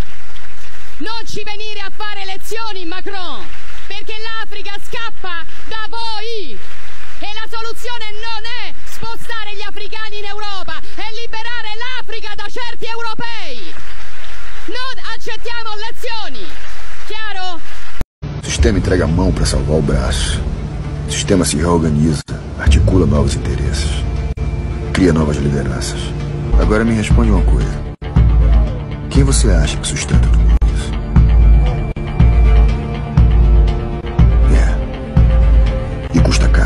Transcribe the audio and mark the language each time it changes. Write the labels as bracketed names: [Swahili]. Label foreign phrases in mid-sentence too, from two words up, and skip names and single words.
[Italian] Non ci venire a fare lezioni, Macron, perché l'Africa scappa da voi e la soluzione non è spostare gli africani in Europa, è liberare l'Africa da certi europei. Non accettiamo lezioni, chiaro? [Portuguese] O sistema entrega a mão para salvar o braço. O sistema se reorganiza, articula novos interesses, cria novas lideranças. Agora me responde uma coisa. Quem você acha que sustenta tudo isso? E custa caro.